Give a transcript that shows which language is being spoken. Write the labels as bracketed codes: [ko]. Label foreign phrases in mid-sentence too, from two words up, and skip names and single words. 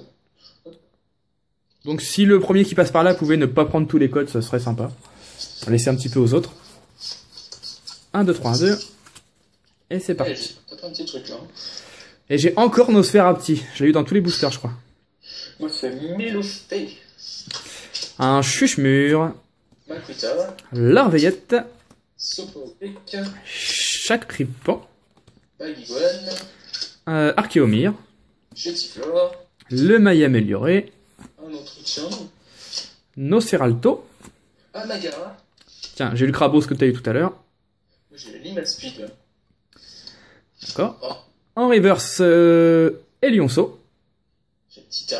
[fr] Donc si le premier qui passe par là pouvait ne pas prendre tous les codes, ça serait sympa. On va laisser un petit peu aux autres. 1, 2, 3, 1, 2. Et c'est parti. T'as pas un petit truc là. Et j'ai encore Nosferatu. Je l'ai eu dans tous les boosters, je crois. Moi c'est Mélostay. Un Chuchemur. Makuta. Larveillette. Soporic. Chacripan. Baguiguane. Archéomir. Jetiflore. Le maillet amélioré. Un Autrichien. Nosferalto. Amagara. Tiens, j'ai eu le Crabos que tu as eu tout à l'heure. Moi j'ai le Limal Speed. D'accord. Oh. En reverse, Elionceau. J'ai le Titar.